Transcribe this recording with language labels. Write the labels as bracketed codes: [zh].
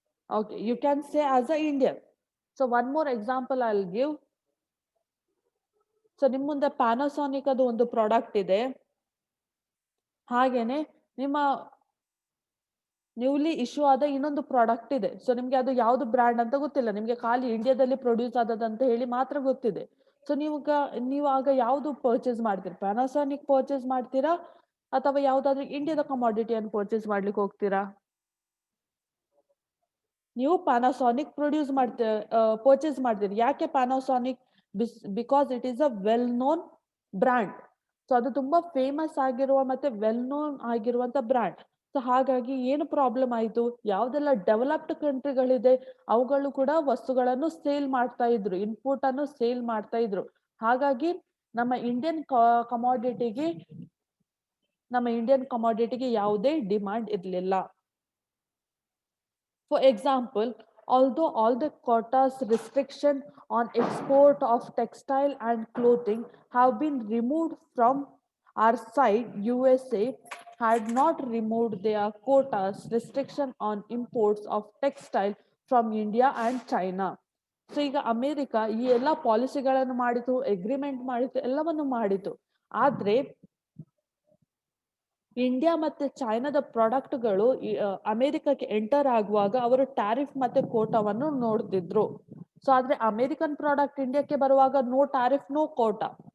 [en] Okay, you can say as a Indian. So one more example I'll give. [kn] So ನಿಮ್ ಮುಂದೆ Panasonic ಅದು ಒಂದು product ಇದೆ, ಹಾಗೇನೆ ನಿಮ್ಮ ನ್ಯೂಲಿ ಇಶ್ಯೂ ಆದ ಇನ್ನೊಂದು ಪ್ರಾಡಕ್ಟ್ ಇದೆ. ಸೊ ನಿಮ್ಗೆ ಅದು ಯಾವ್ದು ಬ್ರ್ಯಾಂಡ್ ಅಂತ ಗೊತ್ತಿಲ್ಲ, ನಿಮ್ಗೆ ಖಾಲಿ ಇಂಡಿಯಾದಲ್ಲಿ ಪ್ರೊಡ್ಯೂಸ್ ಆದದಂತ ಹೇಳಿ ಮಾತ್ರ ಗೊತ್ತಿದೆ. ಸೊ ನೀವು ಆಗ ಯಾವ್ದು ಪರ್ಚೇಸ್ ಮಾಡ್ತೀರಾ? ಪ್ಯಾನಾಸೋನಿಕ್ ಪರ್ಚೇಸ್ ಮಾಡ್ತೀರಾ ಅಥವಾ ಯಾವ್ದಾದ್ರು ಇಂಡಿಯಾದ ಕಮಾಡಿಟಿಯನ್ನು ಪರ್ಚೇಸ್ ಮಾಡ್ಲಿಕ್ಕೆ ಹೋಗ್ತೀರಾ? ನೀವು ಪ್ಯಾನಾಸೋನಿಕ್ ಪರ್ಚೇಸ್ ಮಾಡ್ತೀರಿ. ಯಾಕೆ Panasonic? [en] Because it is a well known brand. [kn] So ಅದು ತುಂಬಾ ಫೇಮಸ್ ಆಗಿರುವ ಮತ್ತೆ ವೆಲ್ ನೋನ್ ಆಗಿರುವಂತ ಬ್ರ್ಯಾಂಡ್. ಸೊ ಹಾಗಾಗಿ ಏನು ಪ್ರಾಬ್ಲಮ್ ಆಯ್ತು, ಯಾವ್ದೆಲ್ಲ ಡೆವಲಪ್ಡ್ ಕಂಟ್ರಿಗಳಿದೆ ಅವುಗಳು ಕೂಡ ವಸ್ತುಗಳನ್ನು ಸೇಲ್ ಮಾಡ್ತಾ ಇದ್ರು, ಇನ್ಪುಟ್ ಅನ್ನು ಸೇಲ್ ಮಾಡ್ತಾ ಇದ್ರು. ಹಾಗಾಗಿ ನಮ್ಮ ಕಮಾಡಿಟಿಗೆ ಇಂಡಿಯನ್ ಕಮಾಡಿಟಿಗೆ ಯಾವುದೇ ಡಿಮಾಂಡ್ ಇರಲಿಲ್ಲ. [en] For example, although all the quotas restriction on export of textile and clothing have been removed from our side, USA had not removed their quotas restriction on imports of textile from India and China. [kn] So ಈಗ America ಈ ಎಲ್ಲ ಪಾಲಿಸಿಗಳನ್ನು ಮಾಡಿತು, agreement ಮಾಡಿತು, ಎಲ್ಲವನ್ನು ಮಾಡಿತು. ಆದ್ರೆ India ಮತ್ತೆ ಚೈನಾದ ಪ್ರಾಡಕ್ಟ್ಗಳು ಅಮೆರಿಕಕ್ಕೆ ಎಂಟರ್ ಆಗುವಾಗ ಅವರು ಟ್ಯಾರಿಫ್ ಮತ್ತೆ ಕೋಟಾವನ್ನು ನೋಡ್ತಿದ್ರು. ಸೊ ಆದ್ರೆ ಅಮೆರಿಕನ್ ಪ್ರಾಡಕ್ಟ್ ಇಂಡಿಯಾಕ್ಕೆ ಬರುವಾಗ [en] No tariff no quota.